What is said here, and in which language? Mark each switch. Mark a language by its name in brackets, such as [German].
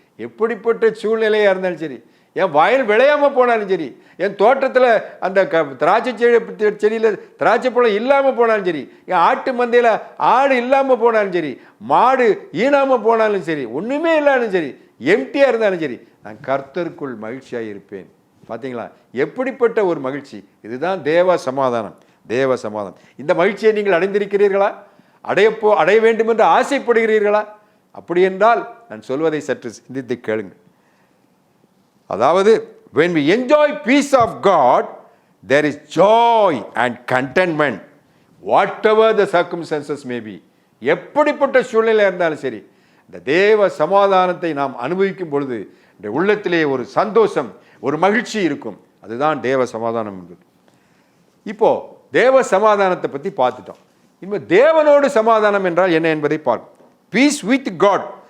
[Tamil] எப்படிப்பட்ட சூழ்நிலையா இருந்தாலும் சரி, என் வயல் விளையாம போனாலும் சரி, என் தோட்டத்தில் அந்த திராட்சை செடியில் திராட்சை பழம் இல்லாமல் போனாலும் சரி, என் ஆட்டு மந்தையில் ஆடு இல்லாமல் போனாலும் சரி, மாடு ஈனாமல் போனாலும் சரி, ஒன்றுமே இல்லாலும் சரி, எம்டியாக இருந்தாலும் சரி, நான் கர்த்தருக்குள் மகிழ்ச்சியாக இருப்பேன். பார்த்தீங்களா எப்படிப்பட்ட ஒரு மகிழ்ச்சி! இதுதான் தேவ சமாதானம். தேவ சமாதானம். இந்த மகிழ்ச்சியை நீங்கள் அடைந்திருக்கிறீர்களா? அடைய வேண்டும் என்று ஆசைப்படுகிறீர்களா? அப்படி என்றால் நான் சொல்வதை சற்று சிந்தித்து கேளுங்கள். [English] அதாவது, when we enjoy peace of God, there is joy and contentment whatever the circumstances may be. [Tamil] எப்படிப்பட்ட சூழ்நிலை இருந்தாலும் சரி, இந்த தேவ சமாதானத்தை நாம் அனுபவிக்கும் பொழுது இந்த உள்ளத்திலே ஒரு சந்தோஷம், ஒரு மகிழ்ச்சி இருக்கும். அதுதான் தேவ சமாதானம் என்பது. இப்போ தேவ சமாதானத்தை பற்றி பார்த்துட்டோம். இப்போ தேவனோடு சமாதானம் என்றால் என்ன என்பதை பார்ப்போம். [English] Peace with God.